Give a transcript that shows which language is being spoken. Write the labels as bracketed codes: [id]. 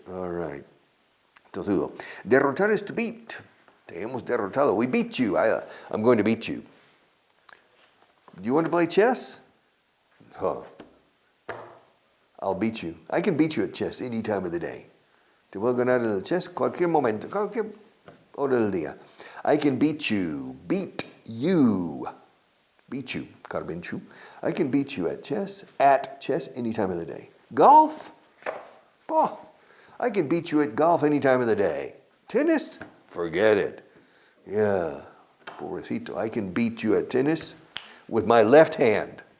[en] All right. Tozudo. Derrotar is to beat. [es] Te hemos derrotado. [en] We beat you. I'm going to beat you. Do you want to play chess? Huh. I'll beat you. I can beat you at chess any time of the day. [es] Te voy a ganar el chess cualquier momento, cualquier hora del día. [en] I can beat you. Beat you. Beat you. Carbenchu. I can beat you at chess any time of the day. Golf? Oh, I can beat you at golf any time of the day. Tennis? Forget it. Yeah. Pobrecito. I can beat you at tennis with my left hand.